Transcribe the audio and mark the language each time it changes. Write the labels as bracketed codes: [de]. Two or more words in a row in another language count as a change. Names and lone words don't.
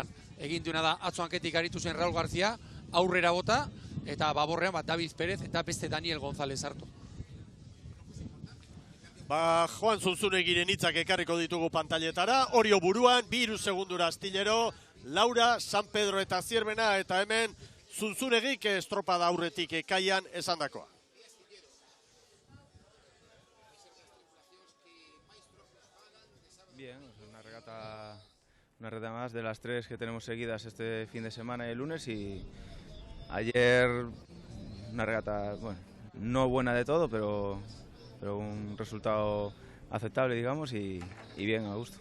[eu] Egin duena da, atzo hanketik aritu zen Raul García, aurrera bota, eta Baborrean David Pérez eta beste Daniel González hartu. Juan Zunzunegiren hitzak ekarriko ditugu pantailetara, Orio buruan, 2 segundura Astillero, Laura, San Pedro eta Zierbena, eta hemen Zunzunegik estropada aurretik ekaian esandakoa. [es] Bien, una regata más de las 3 que tenemos seguidas este fin de semana y el lunes, y ayer una regata, bueno, no buena de todo, pero un resultado aceptable, digamos, y bien, a gusto.